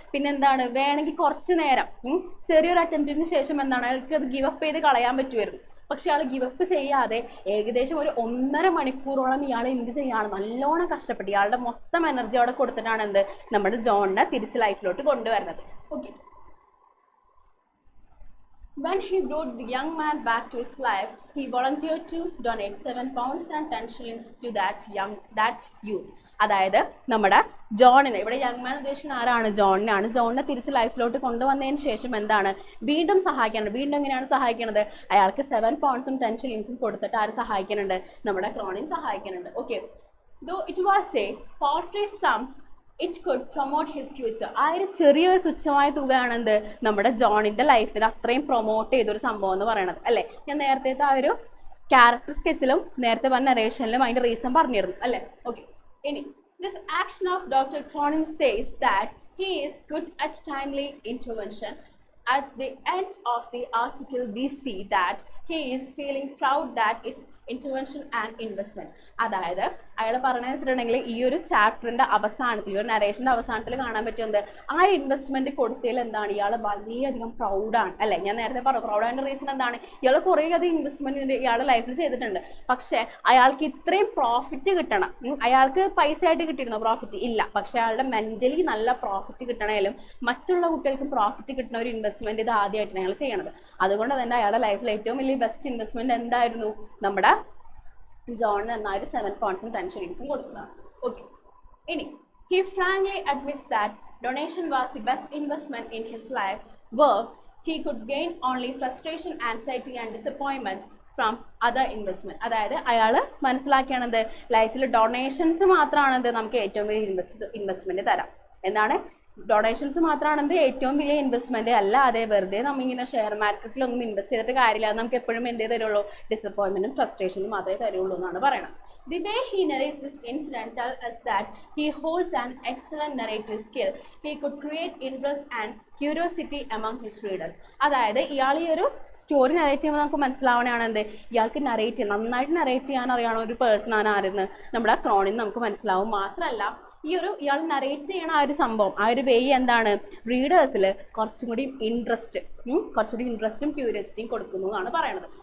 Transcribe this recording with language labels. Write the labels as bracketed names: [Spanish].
[Malayalam] പിന്നെ എന്താണ് വേണമെങ്കിൽ കുറച്ച് നേരം ചെറിയൊരു അറ്റംപ്റ്റിന് ശേഷം എന്താണ് അയാൾക്ക് അത് ഗിവ് അപ്പ് ചെയ്ത് കളയാൻ പറ്റുമായിരുന്നു. പക്ഷെ ഇയാൾ ഗിവപ്പ് ചെയ്യാതെ ഏകദേശം ഒരു 1.5 മണിക്കൂറോളം ഇയാൾ എന്ത് ചെയ്യാണ്, നല്ലോണം കഷ്ടപ്പെട്ട് ഇയാളുടെ മൊത്തം എനർജി അവിടെ കൊടുത്തിട്ടാണ് എന്ത് നമ്മുടെ ജോണിനെ തിരിച്ച് ലൈഫിലോട്ട് കൊണ്ടുവരുന്നത്. [English] Okay, when he brought the young man back to his life, he volunteered to donate 7 pounds and 10 shillings to that youth. [Malayalam] അതായത് നമ്മുടെ ജോണിനെ, ഇവിടെ യങ് മാൻ ഉദ്ദേശിക്കുന്ന ആരാണ്? ജോണിനെ തിരിച്ച് ലൈഫിലോട്ട് കൊണ്ടുവന്നതിന് ശേഷം എന്താണ് വീണ്ടും സഹായിക്കാനുണ്ട്. വീണ്ടും എങ്ങനെയാണ് സഹായിക്കുന്നത്? അയാൾക്ക് [English] 7 pounds 10 shillings [Malayalam] കൊടുത്തിട്ട് ആര് സഹായിക്കുന്നുണ്ട്? നമ്മുടെ ക്രോണിൻ സഹായിക്കുന്നുണ്ട്. [English] Okay, though it was a paltry sum, it could promote his future. [Malayalam] ആ ഒരു ചെറിയൊരു തുച്ഛമായ തുകയാണെന്ത് നമ്മുടെ ജോണിൻ്റെ ലൈഫിൽ അത്രയും പ്രൊമോട്ട് ചെയ്തൊരു സംഭവം എന്ന് പറയുന്നത് അല്ലേ. ഞാൻ നേരത്തെ ആ ഒരു ക്യാരക്ടർ സ്കെച്ചിലും നേരത്തെ പറഞ്ഞ നരേഷനിലും അതിൻ്റെ റീസൺ പറഞ്ഞിരുന്നു അല്ലേ. ഓക്കെ, ഇനി [English] This action of Dr. Cronin says that he is good at timely intervention. At the end of the article, we see that he is feeling proud that it's intervention and investment. [Malayalam] അതായത് അയാൾ പറഞ്ഞു വെച്ചിട്ടുണ്ടെങ്കിൽ ഈ ഒരു ചാപ്റ്ററിന്റെ അവസാനത്തിൽ ഈ ഒരു നരേഷന്റെ അവസാനത്തിൽ കാണാൻ പറ്റുന്നത് ആ ഇൻവെസ്റ്റ്മെന്റ് കൊടുത്തതിൽ എന്താണ് ഇയാൾ വളരെയധികം പ്രൗഡാണ് അല്ലെ. ഞാൻ നേരത്തെ പറഞ്ഞു പ്രൗഡാൻ്റെ റീസൺ എന്താണ്, ഇയാൾ കുറേ അധികം ഇൻവെസ്റ്റ്മെന്റ് ഇയാളുടെ ലൈഫിൽ ചെയ്തിട്ടുണ്ട്. പക്ഷെ അയാൾക്ക് ഇത്രയും പ്രോഫിറ്റ് കിട്ടണം, അയാൾക്ക് പൈസ ആയിട്ട് കിട്ടിയിരുന്നോ പ്രോഫിറ്റ് ഇല്ല, പക്ഷെ അയാളുടെ മെന്റലി നല്ല പ്രോഫിറ്റ് കിട്ടണേലും മറ്റുള്ള കുട്ടികൾക്ക് പ്രോഫിറ്റ് കിട്ടുന്ന ഒരു ഇൻവെസ്റ്റ്മെന്റ് ഇത് ആദ്യമായിട്ടാണ് അയാൾ ചെയ്യണത്. അതുകൊണ്ട് തന്നെ അയാളുടെ ലൈഫിൽ ഏറ്റവും വലിയ ബെസ്റ്റ് ഇൻവെസ്റ്റ്മെന്റ് എന്തായിരുന്നു, നമ്മുടെ ജോണിന് എന്നാ ഒരു [English] 7 pounds 10 shillings [Malayalam] കൊടുത്തതാണ്. [English] okay, [Malayalam] ഇനി [English] he frankly admits that donation was the best investment in his life. Work he could gain only frustration, anxiety and disappointment from other investment. [Malayalam] അതായത് അയാൾ മനസ്സിലാക്കിയാണത് ലൈഫിൽ ഡൊണേഷൻസ് മാത്രമാണത് നമുക്ക് ഏറ്റവും വലിയ ഇൻവെസ്റ്റ്മെന്റ് തരാം. എന്താണ് ഡൊണേഷൻസ് മാത്രമാണെന്ത് ഏറ്റവും വലിയ ഇൻവെസ്റ്റ്മെന്റ് അല്ല. അതേ വെറുതെ നമ്മിങ്ങനെ ഷെയർ മാർക്കറ്റിലൊന്നും ഇൻവെസ്റ്റ് ചെയ്തിട്ട് കാര്യമില്ല, നമുക്ക് എപ്പോഴും എന്തേ തരുള്ളൂ, ഡിസപ്പോയിൻമെന്റും ഫ്രസ്ട്രേഷനും മാത്രമേ തരുള്ളൂ എന്നാണ് പറയുന്നത്. [English] The way he narrates this incident tells us that he holds an excellent narrative skill. He could create interest and curiosity among his readers. [Malayalam] അതായത് ഇയാൾ ഈ ഒരു സ്റ്റോറി നറേറ്റ് ചെയ്യുമ്പോൾ നമുക്ക് മനസ്സിലാവണതാണ് എന്ത്, ഇയാൾക്ക് നന്നായിട്ട് നറേറ്റ് ചെയ്യാൻ അറിയണ ഒരു പേഴ്സൺ ആണ് ആരെന്ന് നമ്മുടെ ക്രോണിൻ നമുക്ക് മനസ്സിലാവും. മാത്രമല്ല ഈ ഒരു ഇയാൾ നറേറ്റ് ചെയ്യണ ആ ഒരു സംഭവം ആ ഒരു വേ എന്താണ് റീഡേഴ്സിൽ കുറച്ചും കൂടി ഇൻട്രസ്റ്റും ക്യൂരിയോസിറ്റിയും കൊടുക്കുന്നു എന്നാണ് പറയണത്.